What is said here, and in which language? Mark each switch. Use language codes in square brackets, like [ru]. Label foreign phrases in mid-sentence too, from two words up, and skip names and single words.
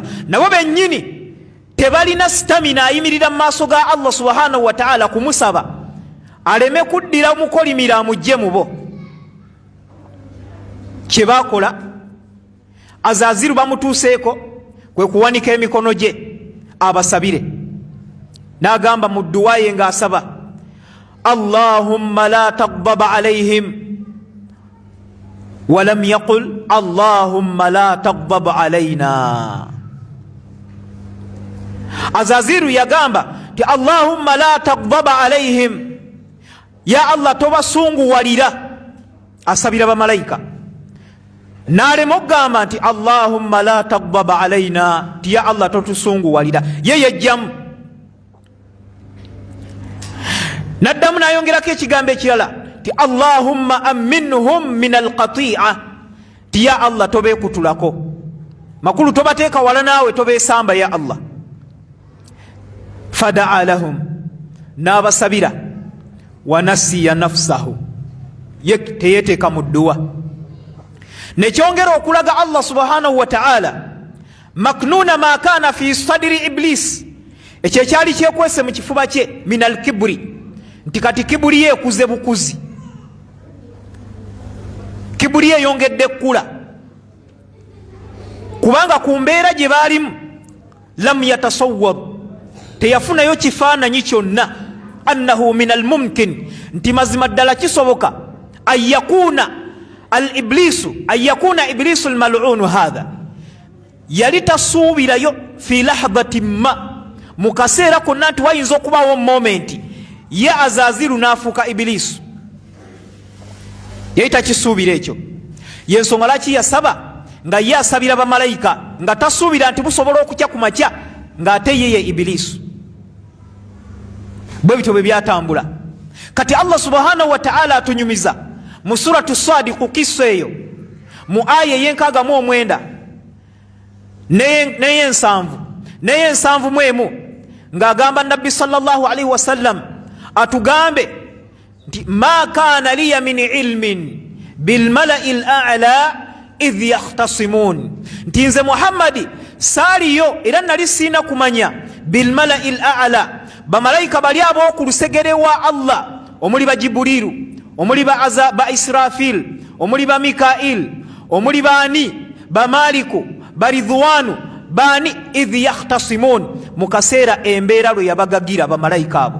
[lg] Nabo bennyini tebalina stamina ayimirira mu maaso ga Allah [ar] سبحانه وتعالى [lg] kumusaba aleme kuddira mukolimira amujje mubo. Kye baakola, Azaziru bamutuuseeko kwe kuwanika emikono gye abasabire. N'agamba mu dduwa ye ng'asaba, [ar] اللهم لا تغضب عليهم ولم يقل اللهم لا تغضب علينا. [lg] Azaziru yagamba ti [ar] اللهم لا تغضب عليهم, [lg] ya Allah tobasunguwalira. Asabira bamalayika. N'alema okugamba nti [ar] اللهم لا تغضب علينا, [lg] ti ya Allah totusunguwalira. Ye yejjamu. N'addamu n'ayongerako ekigambo ekirala ti [ar] اللهم آمنهم من القطيعة, [lg] ti ya Allah tobeekutulako. Makulu tobateeka wala naawe tobeesamba ya Allah. [ar] فدعا لهم, [lg] n'abasabira. [ar] ونسي نفسه, [lg] ye teyeteeka mu dduwa. Nekyongera okulaga [ar] الله سبحانه وتعالى مكنون ما كان في صدر إبليس, [lg] ekyo ekyali kyekwese mu kifuba kye [ar] من الكبر, [lg] nti kati kibuli ye ekuze bukuzi, kibuli ye yongedde ekkula, kubanga ku mbeera gye baalimu [ar] لم يتصور, [lg] teyafunayo kifaananyi kyonna [ar] أنه من الممكن, [lg] nti mazima ddala kisoboka [ar] أن يكون الإبليس أن يكون إبليس الملعون هذا, [lg] yali tasuubirayo [ar] في لحظة ما, [lg] mu kaseera konna nti wayinza okubawo momenti ye Azaziru n'afuuka ibilisu. Yali takisuubira ekyo. Yensonga laki yasaba nga ye asabira bamalayika nga tasuubira nti busobola okukya ku makya ng'ate yeye ibilisu. Bwe bityo bwe byatambula. Kati Allah [ar] سبحانه وتعالى [lg] atunyumiza mu suratu Sadi ku kisa eyo mu aya y'enkaaga mu omwenda n'ey'ensanvu mu emu, ng'agamba Nabbi [ar] صلى الله عليه وسلم [lg] atugambe nti [ar] ما كان لي من علم بالملإ الأعلى إذ يختصمون, [lg] nti nze Muhammadi saaliyo era nali siina kumanya [ar] بالملإ الأعلى, [lg] bamalayika bali ab'oku lusegere wa Allah, omuli ba Jibuliru, omuli ba Israfil, omuli ba Mikail, omuli baani ba Maliku, ba Ridwanu, baani [ar] إذ يختصمون, [lg] mu kaseera embeera lwe yabagagira bamalayika abo.